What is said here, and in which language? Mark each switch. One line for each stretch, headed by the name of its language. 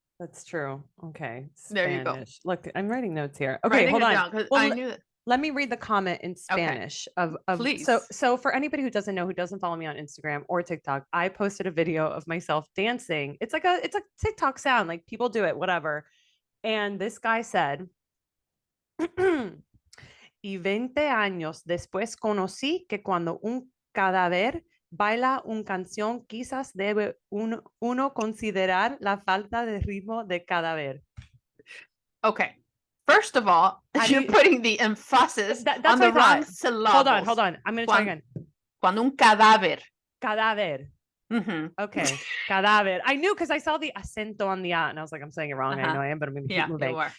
English: That's true. Okay. Spanish. There you go. Look, I'm writing notes here. Okay, hold on. I knew that. Let me read the comment in Spanish of Please. So for anybody who doesn't know, who doesn't follow me on Instagram or TikTok, I posted a video of myself dancing. It's a TikTok sound, like people do it, whatever. And this guy said,
Spanish: y 20 años después conocí que cuando un cadáver baila una canción, quizás debe uno considerar la falta de ritmo de cadáver.
English: Okay. First of all, you're putting the emphasis on the wrong syllables. Hold on. I'm going to try again.
Spanish: Cuando un cadáver. Cadáver. Mm-hmm.
English: Okay. Cadáver. I knew because I saw the acento on the and I was like, I'm saying it wrong. I know I am, but I'm going to keep moving.